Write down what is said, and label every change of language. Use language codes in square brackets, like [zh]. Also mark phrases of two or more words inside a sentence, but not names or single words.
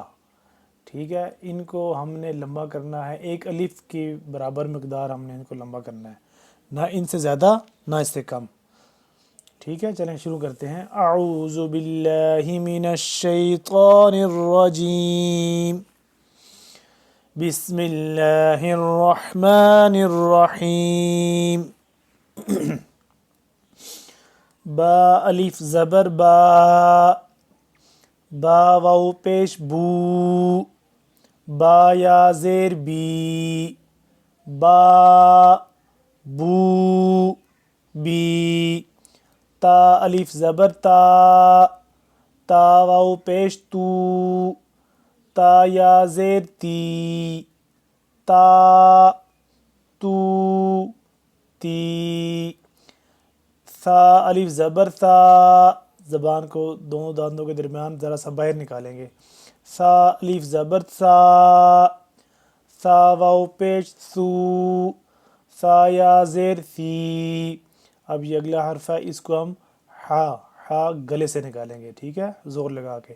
[ur] ٹھیک ہے، ان کو ہم نے لمبا کرنا ہے، ایک الف کی برابر مقدار ہم نے ان کو لمبا کرنا ہے، نہ ان سے زیادہ نہ اس سے کم۔ ٹھیک ہے، چلیں شروع کرتے ہیں۔ [ar] اعوذ باللہ من الشیطان الرجیم، بسم اللہ الرحمن الرحیم۔ [ur] با الف زبر با، با واو پیش بو، با یا زیر بی، با بو بی۔ تا الف زبر تا، تا واو پیش تو، تا یا زیر تی، تا تو تی۔ ثا الف زبر ثا، زبان کو دونوں داندوں کے درمیان ذرا سا باہر نکالیں گے۔ ثا الف زبر ثا، ثا واو پیش ثو، ثا یا زیر ثی۔ اب یہ اگلا حرف ہے، اس کو ہم ہا گلے سے نکالیں گے، ٹھیک ہے، زور لگا کے۔